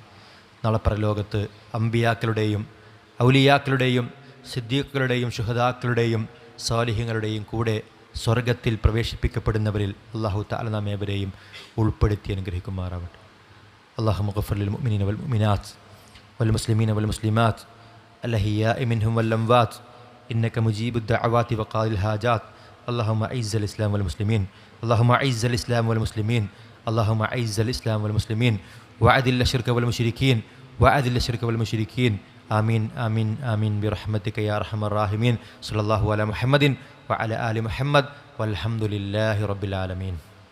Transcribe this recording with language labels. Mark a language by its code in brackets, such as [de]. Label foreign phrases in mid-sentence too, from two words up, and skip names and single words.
[ml] നാളെ പരലോകത്ത് അമ്പിയാക്കളുടെയും ഔലിയാക്കളുടെയും സിദ്ദീഖുകളുടെയും ശുഹദാക്കളുടെയും സാലിഹ്യങ്ങളുടെയും കൂടെ സ്വർഗത്തിൽ പ്രവേശിപ്പിക്കപ്പെടുന്നവരിൽ [ar] الله تعالى [ml] നാം ഏവരെയും ഉൾപ്പെടുത്തി അനുഗ്രഹിക്കുമാറാവട്ടെ. [ar] اللهم اغفر للمؤمنين والمؤمنات والمسلمين والمسلمات الأحياء منهم والأموات إنك مجيب الدعوات وقاضي الحاجات. اللهم أعز الإسلام والمسلمين اللهم أعز الإسلام والمسلمين اللهم أعز الإسلام والمسلمين وأذل الشرك والمشركين وأذل الشرك والمشركين آمين آمين آمين برحمتك يا أرحم الراحمين. صلى الله على محمد وعلى آل محمد والحمد لله رب العالمين.